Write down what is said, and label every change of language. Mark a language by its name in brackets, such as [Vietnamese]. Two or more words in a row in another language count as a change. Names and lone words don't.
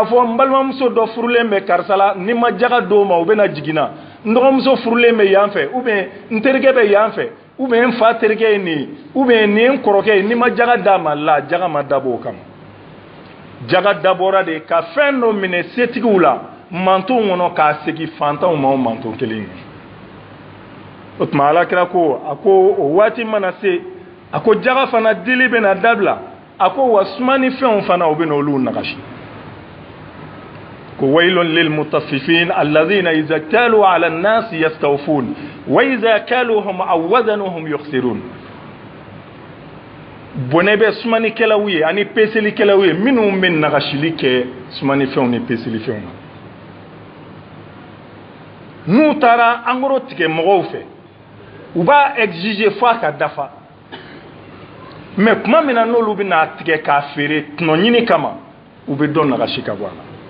[Bambara] fɔ n balimamuso dɔ furulen bɛ karisa la ni ma jaga d'o ma o bɛna jiginna n dɔgɔmuso furulen bɛ yan fɛ [French] ou bien [Bambara] n terikɛ bɛ yan fɛ [French] ou bien [Bambara] n fa terikɛ ye nin ye [French] ou bien [Bambara] nin ye n kɔrɔkɛ ye ni ma jaga d'a ma la jaga ma dabɔ o kama jaga dabɔra de ka fɛn dɔ minɛ setigiw la mantonw kɔnɔ k'a segin fantanw ma o manton kelen ye o tuma alakira ko a ko o waati mana se a ko jaga fana dili bɛna dabila a ko wa sumani fɛnw fana o bɛna olu nagasi [Arabic] ko ويل للمطففين الذين إذا اكتالوا على الناس يستوفون وإذا كالوهم أو وزنوهم يخسرون [Bambara] bɔnɛ bɛ sumanikɛlaw ye ani peselikɛlaw ye minnu bɛ nagasili kɛ sumanifɛnw ni peselifɛnw na n'u taara engrais tigɛ mɔgɔw fɛ u b'a exiger fo a ka dafa mais kuma min na n'olu bɛ n'a tigɛ k'a feere tɔnɔɲini kama u bɛ dɔ nagasi ka bɔ a la